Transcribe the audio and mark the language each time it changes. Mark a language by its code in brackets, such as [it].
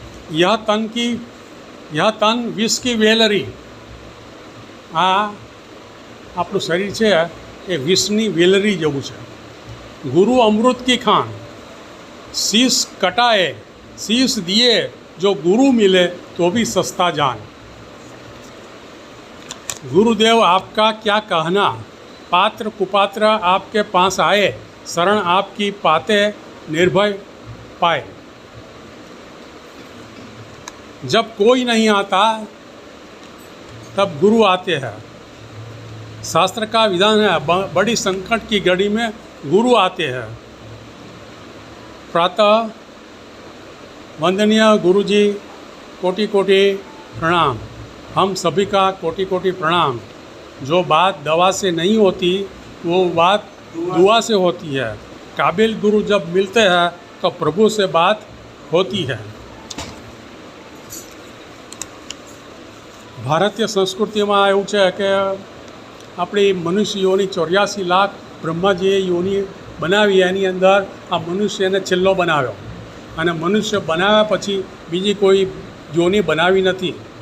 [hi] યહ તન વિષ કી વેલરી. [gu] આ આપણું શરીર છે એ વિષની વેલરી જેવું છે. [hi] ગુરુ અમૃત કી ખાન, શીશ કટાએ શીશ દિए, જો ગુરુ મિલે તો भी सस्ता जान. गुरुदेव आपका क्या कहना, पात्र कुपात्र आपके पास आए, शरण आपकी पाते निर्भय पाए. जब कोई नहीं आता तब गुरु आते हैं. शास्त्र का विधान है, बड़ी संकट की घड़ी में गुरु आते हैं. प्रातः वंदनीय गुरु जी, कोटि कोटि प्रणाम. हम सभी का कोटि कोटि प्रणाम. जो बात दवा से नहीं होती वो बात दुआ से होती है. काबिल गुरु जब मिलते हैं तो प्रभु से बात होती है. [gu] ભારતીય સંસ્કૃતિમાં એવું છે કે આપણી મનુષ્ય યોની 84 લાખ બ્રહ્માજીએ યોની બનાવી, એની અંદર આ મનુષ્યને છેલ્લો બનાવ્યો. અને મનુષ્ય બનાવ્યા પછી બીજી કોઈ યોની બનાવી નથી.